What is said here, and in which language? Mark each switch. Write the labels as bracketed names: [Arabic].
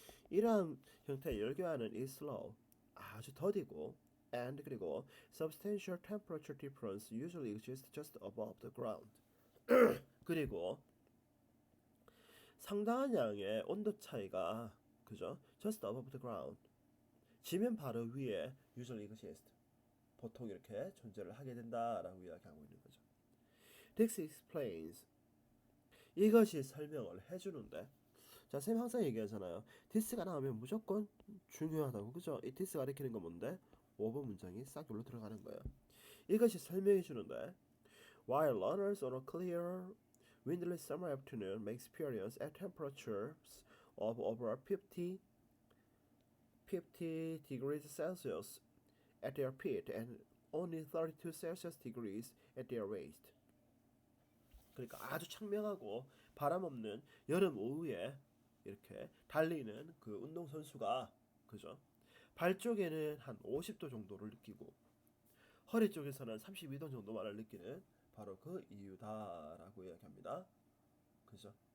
[Korean] 이러한 형태의 열교환은 [English] is slow, [Korean] 아주 더디고, [English] and [Korean] 그리고 [English] substantial temperature difference usually exists just above the ground. [Korean] 그리고 상당한 양의 온도 차이가, 그죠? [English] just above the ground, [Korean] 지면 바로 위에 [English] usually exist, [Korean] 보통 이렇게 존재를 하게 된다라고 이야기하고 있는 거죠. [English] This explains, [Korean] 이것이 설명을 해주는데, 자, 쌤 항상 얘기하잖아요. this가 나오면 무조건 중요하다고, 그죠? 이 this 가리키는 건 뭔데? 5번 문장이 싹 여기로 들어가는 거예요. 이것이 설명해 주는데, [English] while runners on a clear, windless summer afternoon may experience at temperatures of over 50 degrees Celsius at their feet and only 32 Celsius degrees at their waist. [Korean] 그러니까 아주 청명하고 바람 없는 여름 오후에 이렇게 달리는 그 운동 선수가, 그죠? 발 쪽에는 한 50도 정도를 느끼고 허리 쪽에서는 32도 정도만을 느끼는 바로 그 이유다라고 이야기합니다. 그죠?